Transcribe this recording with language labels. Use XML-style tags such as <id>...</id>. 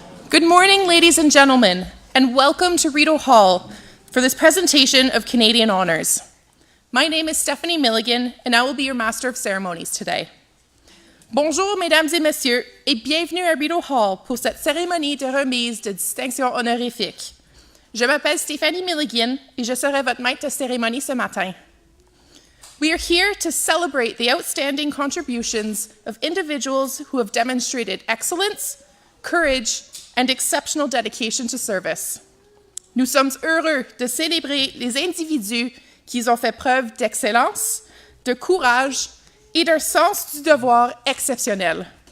<en>Good morning, ladies and gentlemen, and welcome to Rideau Hall for this presentation of Canadian Honours. My name is Stephanie Milligan, and I will be your Master of Ceremonies today.</en> <fr>Bonjour, mesdames et messieurs, et bienvenue à Rideau Hall pour cette cérémonie de remise de distinction honorifique. Je m'appelle Stephanie Milligan, et je serai votre maître de cérémonie ce matin.</fr> <en>We are here to celebrate the outstanding contributions of individuals who have demonstrated excellence, courage, and exceptional dedication to service.</en> <fr>Nous sommes heureux de célébrer les individus qui ont fait preuve d'excellence, de courage et d'un sens du devoir exceptionnel.</fr>